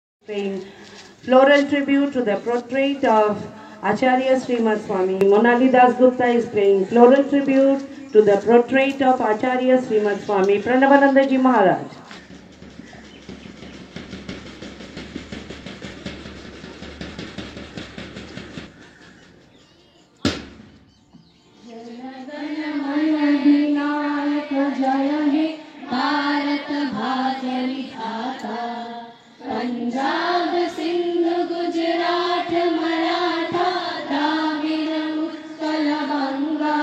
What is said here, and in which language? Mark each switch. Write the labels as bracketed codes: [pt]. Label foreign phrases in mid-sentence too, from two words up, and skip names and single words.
[en] paying floral tribute to the portrait of Acharya Srimad Swami. Monali Das Gupta is paying floral tribute to the portrait of Acharya Srimad Swami. Pranavananda Ji Maharaj. [bn] জয় হে ভারত ভাগ্য বিধাতা পঞ্জাব সিন্ধ গুজরাট মারাঠা দ্রাবিড় উৎকল বঙ্গ